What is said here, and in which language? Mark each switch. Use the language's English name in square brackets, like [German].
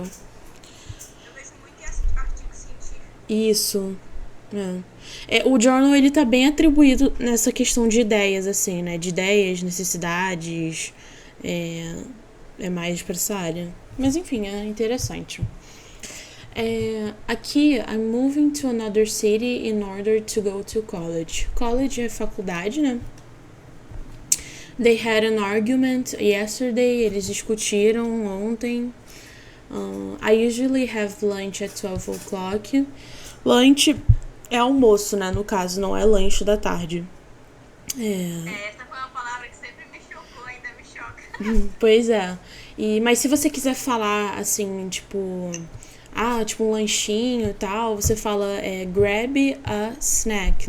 [Portuguese] Eu vejo muito em artigo científico. Isso. O journal ele tá bem atribuído nessa questão de ideias, assim, né? De ideias, necessidades. É, é mais pra essa área. Mas enfim, é interessante. [English] Aqui, I'm moving to another city in order to go to college. College [Portuguese] é faculdade, né? [English] They had an argument yesterday. [Portuguese] Eles discutiram ontem. [English] I usually have lunch at 12 o'clock. [Portuguese] Lunch é almoço, né? No caso, não é lanche da tarde. Essa foi uma palavra que sempre me chocou, ainda me choca. Pois é. Mas se você quiser falar assim, tipo um lanchinho e tal, você fala [English] grab a snack.